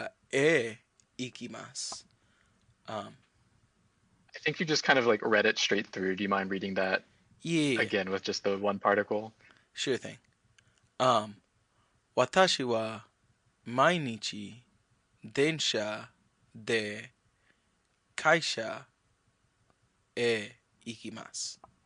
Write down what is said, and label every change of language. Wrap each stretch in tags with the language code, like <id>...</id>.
<ja>私は毎日電車ので会社へ行きます. Um,</ja> <en>I think you just kind of like read it straight through. Do you mind reading that yeah, again with just the one particle? sure thing.</en> <ja>Um, 私は毎日電車で会社へ行きます.</ja>